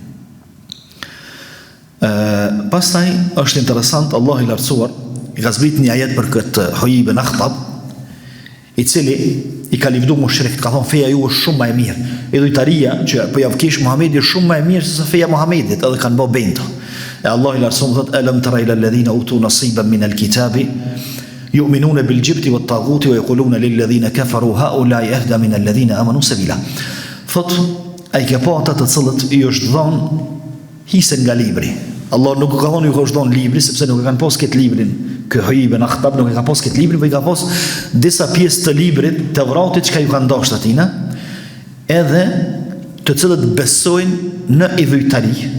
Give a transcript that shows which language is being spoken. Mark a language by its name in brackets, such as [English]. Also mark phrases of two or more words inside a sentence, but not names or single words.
[Albanian] Pastaj është interesant, Allah i lartësuar i ka zbrit një ajet për këtë Huayi ibn Akhtab, i cili i ka livdu mushrikët, ka thonë feja ju është shumë më e mirë. Idhujtaria që po javkish Muhamedi është shumë më e mirë se feja Muhamedit, edhe kanë bë bento. E Allah i lartësuar thotë [Arabic] ألم تر إلى الذين أوتوا نصيبا من الكتاب يؤمنون بالجبت والطاغوت ويقولون للذين كفروا هؤلاء أهدى من الذين آمنوا سبيلا. [Albanian] Thot ai ka pa ata të cilët i është dhënë hisën nga libri. Allah nuk ka thonë ju ka është dhënë libri, sepse nuk e kanë pas këtë librin. Ky Huayi ibn Akhtab nuk e ka pas këtë librin, por i ka pas disa pjesë të librit të Vratit që ka ju kanë dashur atina, edhe të cilët besojnë në idhujtari.